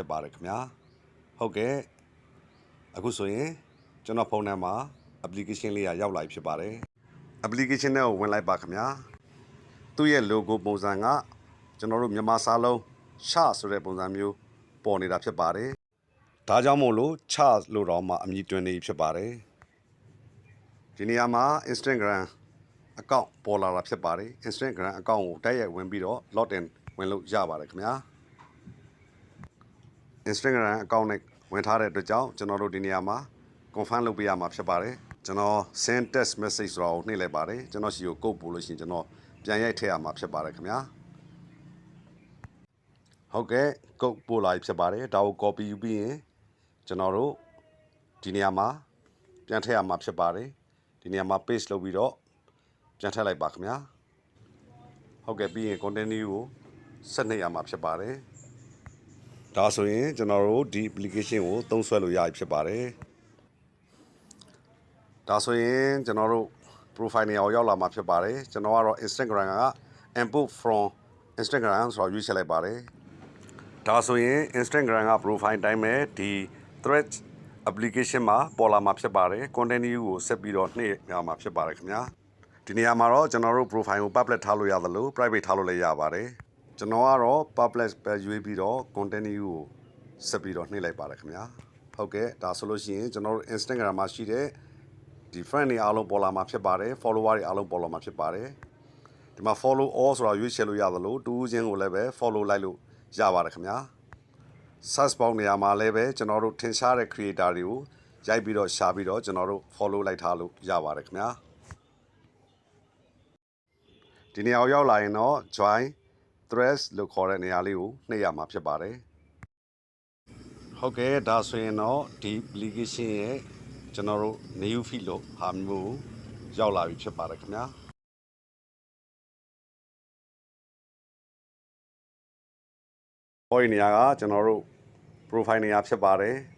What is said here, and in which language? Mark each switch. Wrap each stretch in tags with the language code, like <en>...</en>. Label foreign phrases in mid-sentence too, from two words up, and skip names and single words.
<my>ပါတယ်ခင်ဗျာဟုတ်ကဲ့အခုဆိုရင်ကျွန်တော်ဖုန်းထဲမှာ application လေးရောက်လာပြီဖြစ်ပါတယ် application နဲ့ကိုဝင်လိုက်ပါခင်ဗျာသူ့ရဲ့ logo ပုံစံကကျွန်တော်တို့မြန်မာစာလုံးချဆိုတဲ့ပုံစံမျိုးပေါ်နေတာဖြစ်ပါတယ်ဒါကြောင့်မို့လို့ချလို့တော့မှအမည်တွင်နေဖြစ်ပါတယ်ဒီနေရာမှာ Instagram account ပေါ်လာတာဖြစ်ပါတယ် Instagram account ကိုတိုက်ရိုက်ဝင်ပြီးတော့ login ဝင်လို့ရပါတယ်ခင်ဗျာ Instagram account နဲ့ဝင်ထားတဲ့အတွက်ကြောင့်ကျွန်တော်တို့ဒီနေရာမှာ confirm လုပ်ပေးရမှာဖြစ်ပါတယ်ကျွန်တော်</my> <en>send text message</en> <my>ဆိုတာကိုနှိပ်လိုက်ပါတယ်ကျွန်တော်စီကိုကုတ်ပို့လို့ရှိရင်ကျွန်တော်ပြန်ရိုက်ထည့်ရမှာဖြစ်ပါတယ်ခင်ဗျာ ဟုတ်ကဲ့ကုတ်ပို့လာပြီဖြစ်ပါတယ်ဒါကို copy ယူပြီးရင်ကျွန်တော်တို့ဒီနေရာမှာပြန်ထည့်ရမှာဖြစ်ပါတယ်ဒီနေရာမှာ paste လုပ်ပြီးတော့ပြန်ထည့်လိုက်ပါခင်ဗျာဟုတ်ကဲ့ပြီးရင် continue ကိုဆက်နှိပ်ရမှာဖြစ်ပါတယ်ဒါဆိုရင်ကျွန်တော်တို့ဒီ application ကိုသုံးစွဲလို့ရပြီဖြစ်ပါတယ် ဒါဆိုရင်ကျွန်တော်တို့ profile နေရာကိုရောက်လာမှာဖြစ်ပါတယ်ကျွန်တော်ကတော့ Instagram က</my> <en>import from Instagram</en> <my>ဆိုတော့ရွေးချယ်လိုက်ပါတယ်ဒါဆိုရင် Instagram က profile တိုင်းပဲဒီ Threads application မှာပေါ်လာမှာဖြစ်ပါတယ် continue ကိုဆက်ပြီးတော့နှိပ်ရမှာဖြစ်ပါတယ် ခင်ဗျာဒီနေရာမှာတော့ကျွန်တော်တို့ profile ကို public ထားလို့ရသလို private ထားလို့လည်းရပါတယ်ကျွန်တော်ကတော့ public ပဲရွေးပြီးတော့ continue ကိုဆက်ပြီးတော့နှိပ်လိုက်ပါတယ်ခင်ဗျာဟုတ်ကဲ့ဒါဆိုလို့ရှိရင်ကျွန်တော်တို့ Instagram မှာရှိတဲ့ဒီ friend တွေအားလုံးပေါ်လာမှာဖြစ်ပါတယ် follower တွေအားလုံးပေါ်လာမှာဖြစ်ပါတယ်ဒီမှာ</my> <en>follow all</en> <my>ဆိုတာရွေးချယ်လို့ရသလိုတူးချင်းကိုလည်းပဲ follow လိုက်လို့ရပါတယ်ခင်ဗျာ</my> <en>search box</en> <my>နေရာမှာလည်းပဲကျွန်တော်တို့ထင်ရှားတဲ့ creator တွေကိုရိုက်ပြီးတော့ရှာပြီးတော့ကျွန်တော်တို့ follow လိုက်ထားလို့ရပါတယ်ခင်ဗျာ ဒီနေရာကိုရောက်လာရင်တော့</my> <en>join threads</en> <my>လို့ခေါ်တဲ့နေရာလေးကိုနှိပ်ရမှာဖြစ်ပါတယ်ဟုတ်ကဲ့ဒါဆိုရင်တော့ဒီ application ရဲ့ကျွန်တော်တို့</my> <en>new feed</en> <my>လို့ဟာမျိုးရောက်လာပြီဖြစ်ပါတယ်ခင်ဗျာဟောဒီနေရာကကျွန်တော်တို့ profile နေရာဖြစ်ပါတယ်</my>